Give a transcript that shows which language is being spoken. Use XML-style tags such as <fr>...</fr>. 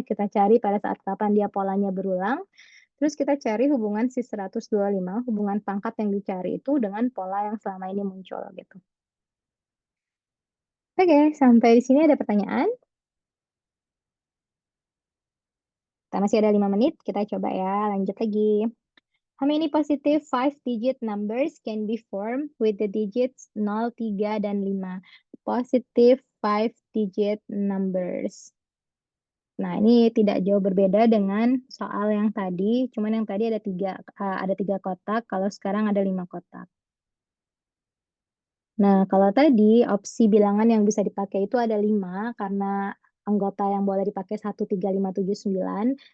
<id>Kita cari pada saat kapan dia polanya berulang. Terus kita cari hubungan si 125, hubungan pangkat yang dicari itu dengan pola yang selama ini muncul gitu. Oke, sampai di sini ada pertanyaan? Kita masih ada 5 menit, kita coba ya, lanjut lagi.</id> <en>How many positive 5-digit numbers can be formed with the digits 0, 3,</en> <id>dan</id> <en>5? Positive 5-digit numbers.</en> <id>Nah, ini tidak jauh berbeda dengan soal yang tadi, cuman yang tadi ada 3 kotak, kalau sekarang ada 5 kotak. Nah, kalau tadi opsi bilangan yang bisa dipakai itu ada 5, karena anggota yang boleh dipakai 1, 3, 5, 7, 9.</id>